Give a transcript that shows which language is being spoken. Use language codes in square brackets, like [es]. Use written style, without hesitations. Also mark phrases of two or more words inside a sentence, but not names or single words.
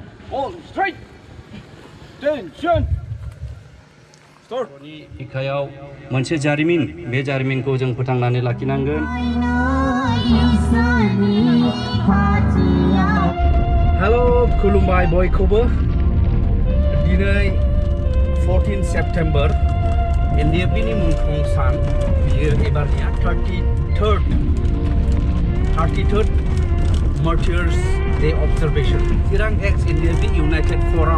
[en] All straight. Attention. Start. [brx] बिखायाव मोनसे जारिमिन बे जारिमिनखौ जों फोथांनानै लाखिनांगोन। हेलो खुलुमबाय बयखौबो दिनै 14 सेप्टेम्बर NDFB नि मुंख्लं सान बियो एबारनिया 33rd [en] Martyrs Day Observation [brx] चिरां एक्स NDFB [en] United Forum